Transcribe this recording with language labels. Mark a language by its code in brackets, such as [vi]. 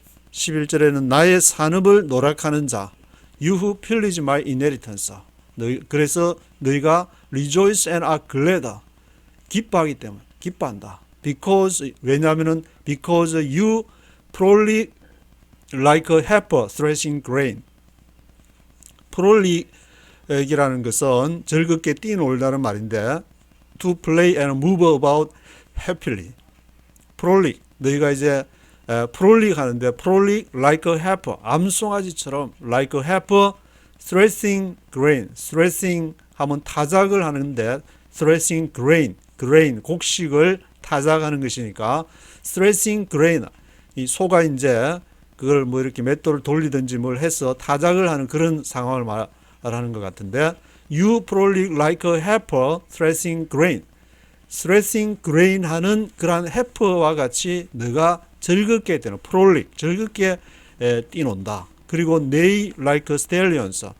[ko] 11절에는 나의 산업을 노력하는 자, [en] you who pillage my inheritance. [ko] 그래서 너희가 [en] rejoice and are glad, [ko] 기뻐하기 때문에 기뻐한다. [en] Because [ko] 왜냐하면은 [en] because you frolic like a heifer threshing grain. [ko] 프롤릭이라는 것은 즐겁게 뛰놀다는 말인데 [en] to play and move about happily. [ko] 프롤릭, 너희가 이제 프롤릭 하는데 프롤릭 [en] like a heifer, [ko] 암송아지처럼 [en] like a heifer threshing grain. [ko] threshing 하면 타작을 하는데 [en] threshing grain, [ko] grain 곡식을 타작하는 것이니까 threshing grain, 이 소가 이제 그걸 뭐 이렇게 맷돌을 돌리든지 뭘 해서 타작을 하는 그런 상황을 말하는 것 같은데 [en] you frolic like a heifer threshing grain. [ko] threshing grain 하는 그러한 heifer와 같이 너가 즐겁게 되는 frolic, 즐겁게 뛰논다. 그리고 [en] neigh like stallions.